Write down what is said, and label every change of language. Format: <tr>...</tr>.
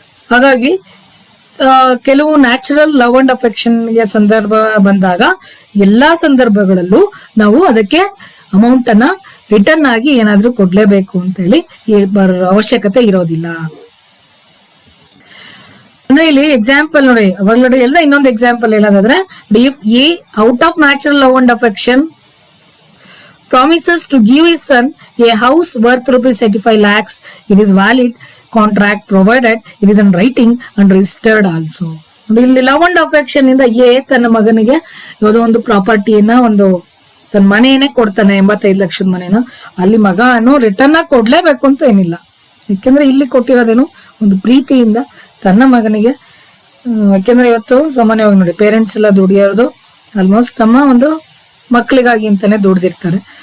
<kn>ಹಾಗಾಗಿ ಕೆಲವು</kn> <en>natural love and affection</en> <kn>ಗೆ ಸಂದರ್ಭ ಬಂದಾಗ ಎಲ್ಲಾ ಸಂದರ್ಭಗಳಲ್ಲೂ ನಾವು ಅದಕ್ಕೆ ಅಮೌಂಟ್ ಅನ್ನ ರಿಟರ್ನ್ ಆಗಿ ಏನಾದ್ರೂ ಕೊಡ್ಲೇಬೇಕು ಅಂತೇಳಿ ಅವಶ್ಯಕತೆ ಇರೋದಿಲ್ಲ. ಅಂದ್ರೆ ಇಲ್ಲಿ ಎಕ್ಸಾಂಪಲ್ ನೋಡಿ, ಅವಾಗ್ಲೂ ಎಲ್ಲ ಇನ್ನೊಂದು ಎಕ್ಸಾಂಪಲ್ ಹೇಳೋದಾದ್ರೆ,</kn> <en>If a out of natural love and affection promises to give his son a house worth rupees 85 lakhs. It is valid contract provided it is in writing and registered also.</en> <kn>ಇಲ್ಲಿ</kn> <en>love and affection</en> <kn>ಇಂದ ತನ್ನ ಮಗನಿಗೆ ಯಾವುದೋ ಒಂದು ಪ್ರಾಪರ್ಟಿಯನ್ನ ಒಂದು ತನ್ನ ಮನೆಯನ್ನೇ ಕೊಡ್ತಾನೆ, 85 ಲಕ್ಷದ ಮನೇನ. ಅಲ್ಲಿ ಮಗನು ರಿಟರ್ನ್ ಆಗಿ ಕೊಡ್ಲೇಬೇಕು ಅಂತ ಏನಿಲ್ಲ, ಯಾಕೆಂದ್ರೆ ಇಲ್ಲಿ ಕೊಟ್ಟಿರೋದೇನು ಒಂದು ಪ್ರೀತಿಯಿಂದ ತನ್ನ ಮಗನಿಗೆ. ಯಾಕೆಂದ್ರೆ ಇವತ್ತು ಸಾಮಾನ್ಯವಾಗಿ ನೋಡಿ ಪೇರೆಂಟ್ಸ್ ಎಲ್ಲ ದುಡಿಯೋದು ಆಲ್ಮೋಸ್ಟ್ ನಮ್ಮ ಒಂದು ಮಕ್ಕಳಿಗಾಗಿ ಅಂತಾನೆ ದುಡ್ದಿರ್ತಾರೆ.</kn>